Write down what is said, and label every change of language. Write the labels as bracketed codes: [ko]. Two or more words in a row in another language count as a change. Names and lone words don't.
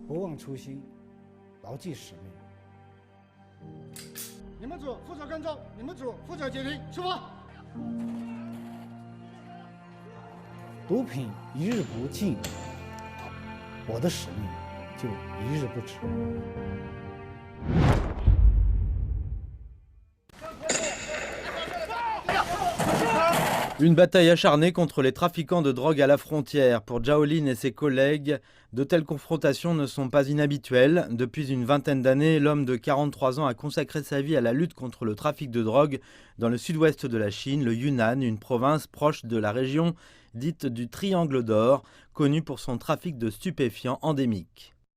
[zh] 不忘初心，牢记使命。你们组负责跟踪，你们组负责截停，出发。毒品一日不尽，我的使命就一日不止。 [fr] Une bataille acharnée contre les trafiquants de drogue à la frontière. Pour Zhao Lin et ses collègues, de telles confrontations ne sont pas inhabituelles. Depuis une vingtaine d'années, l'homme de 43 ans a consacré sa vie à la lutte contre le trafic de drogue dans le sud-ouest de la Chine, le Yunnan, une province proche de la région dite du Triangle d'Or, connue pour son trafic de stupéfiants endémique.